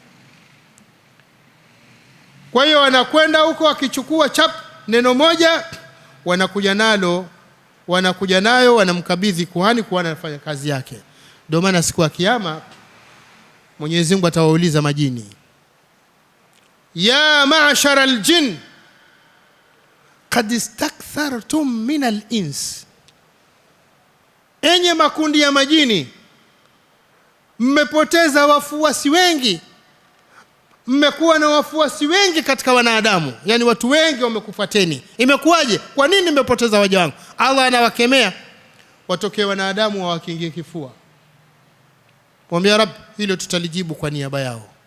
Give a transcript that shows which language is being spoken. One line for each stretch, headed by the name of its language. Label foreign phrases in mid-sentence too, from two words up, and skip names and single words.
Swahili: Kwa hiyo wanakwenda huko akichukua neno moja, wanakuja nayo wanamkabidhi kuhani anafanya kazi yake. Ndio maana siku ya kiyama Mwenyezi Mungu atawauliza majini,
Arabic: يا معشر الجن قد استكثرتم من الإنس,
Swahili: enye makundi ya majini mmepoteza wafuasi wengi, mmekuwa na wafuasi wengi katika wanadamu, yani watu wengi wamekufuateni. Imekuwaje? Kwa nini mmepoteza waja wangu? Allah anawakemea watokee wanadamu wawakingie kifua, mwambie Rabb, hilo tutalijibu kwa niaba yao.